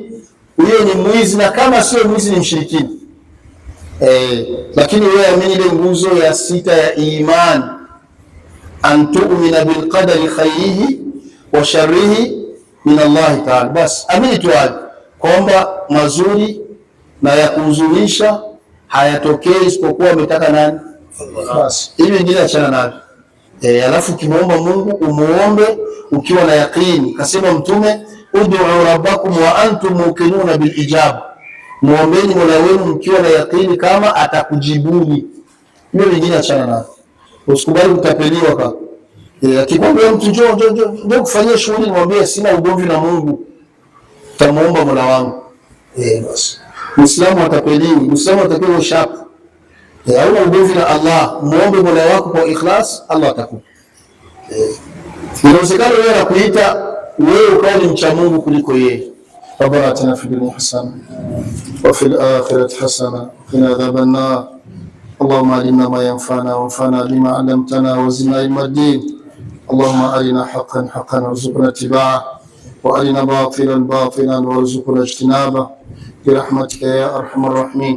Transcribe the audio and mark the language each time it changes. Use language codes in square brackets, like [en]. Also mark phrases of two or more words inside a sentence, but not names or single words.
[sw] Huyo ni mwizi, na kama sio mwizi ni mshirikina. Lakini wewe amini ile nguzo ya 6 ya imani, [ar] أن تؤمن بالقدر خيره وشره من الله تعالى. [sw] Bas amini tu kwamba mazuri na ya kuhuzunisha hayatokei isipokuwa umetaka nani? Bas hivi ndio achana nayo. Alafu ukimwomba Mungu umuombe ukiwa na yaqini. Kasema Mtume, [ar] ادعوا ربكم وأنتم موقنون بالإجابة, [sw] muombeni Mola wenu mkiwa na yaqini kama atakujibuni. Hiyo nyingine achana nayo, usikubali kutapeliwa kaka. Akikwambia mtu njoo kufanyia shughuli, mwambie sina ugomvi na Mungu, tamuomba Mola wangu. Basi Muislamu atapeliwi, Muislamu atapewa shaka. Hauna ugomvi na Allah, muombe Mola wako kwa ikhlas, Allah atakupa. Inawezekana wewe anakuita wewe ukawa ni mcha Mungu kuliko yeye. [ar] ربنا آتنا في الدنيا حسنة وفي الآخرة حسنة وقنا عذاب النار. اللهم علمنا ما ينفعنا وانفعنا بما علمتنا وزدنا علم الدين. اللهم أرنا الحق حقا وارزقنا اتباعه وأرنا الباطل باطلا وارزقنا اجتنابه برحمتك يا أرحم الراحمين.